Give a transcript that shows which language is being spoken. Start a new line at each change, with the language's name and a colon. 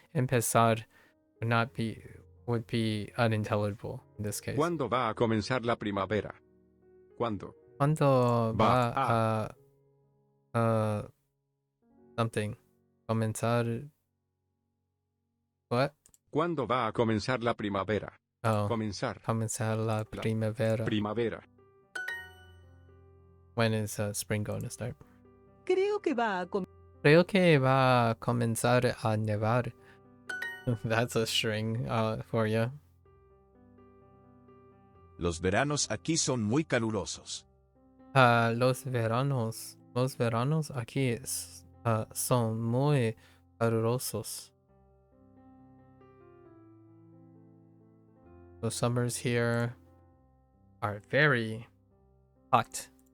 English: Empezar would be unintelligible in this case.
Spanish: ¿Cuándo va a comenzar la primavera? ¿Cuándo? ¿Cuándo va Va
English: a something? Comenzar. What?
Spanish: ¿Cuándo va a comenzar la primavera? Oh, Comenzar. comenzar la primavera. Primavera.
English: When is spring going to start?
Spanish: Creo que va a Creo que va a comenzar a nevar.
English: That's a string for you.
Spanish: Los veranos aquí son muy calurosos. Los veranos aquí son muy calurosos.
English: The summers here are very hot.